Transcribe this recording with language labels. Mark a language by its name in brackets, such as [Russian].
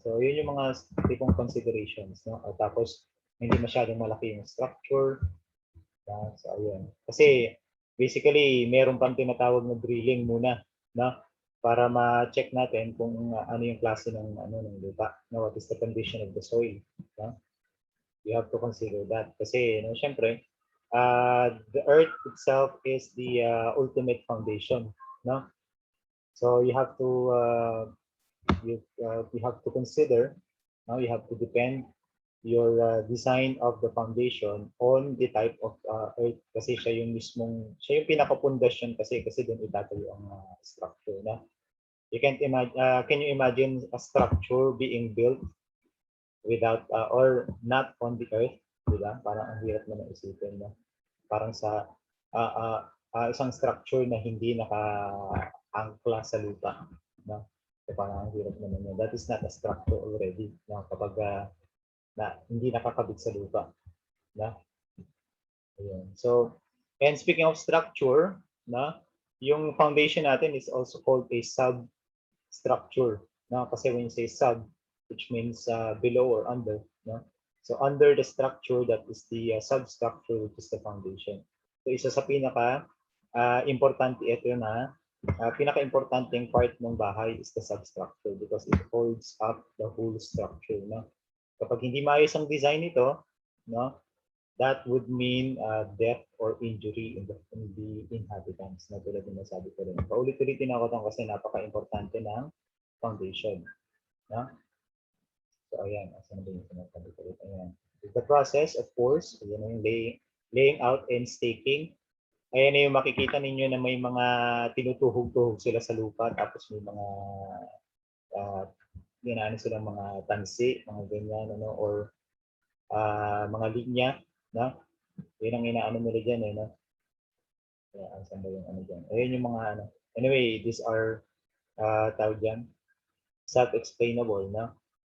[Filipino] So yun yung mga tipong considerations, no? At tapos hindi masyadong malaki yung structure, no? So ayun. Kasi basically meron pang tinatawag na drilling muna, no? Para ma-check natin kung ano yung klase ng ng lupa, no? [English] What is the condition of the soil, no? You have to consider that [Filipino] kasi syempre [English] the earth itself is the ultimate foundation, no? So you have to you have to consider, no? You have to depend your design of the foundation on the type of earth [Filipino] kasi siya yung pinaka-pundasyon kasi doon itatayo ang structure, na. [English] You can't imagine, can you imagine a structure being built without or not on the earth, di ba? [Filipino] Parang ang hirap naman isipin, no? Parang sa isang structure na hindi naka-angkla sa lupa, no? So parang ang hirap naman yun. [English] That is not a structure already, [Filipino] no? Kapag na hindi nakakabit sa lupa, no? Ayun. So [English] And speaking of structure, na, [Filipino] yung foundation natin [English] is also called a substructure. Na, kasi when you say sub, which means below or under. No? So under the structure, that is the substructure, which is the foundation. So [Filipino] isa sa pinaka importante ito na pinaka-importanteng [English] part ng bahay is the substructure because it holds up the whole structure. No? [Filipino] Kapag hindi maayos ang design nito, [English] no, that would mean death or injury in the inhabitants. [Filipino] Na tulad ng nasabi ko rin. Paulit-ulitin ako ito kasi napaka-importante ng foundation. No? So, ayan. Asan na ba yung sinasabi ko rin? Ayan. [English] The process, of course, [Filipino] ayan na yung [English] laying out and staking. [Filipino] Ayan na yung makikita ninyo na may mga tinutuhog-tuhog sila sa lupa tapos may mga ginano silang mga tansi, mga ganyan, ano, or mga linya, no? Yun ang inaano nila dyan, eh, no? Kaya, saan ba yung ano dyan? Ayun yung mga ano. [English] Anyway, these are, [Filipino] tawag dyan, [English] self-explainable, no?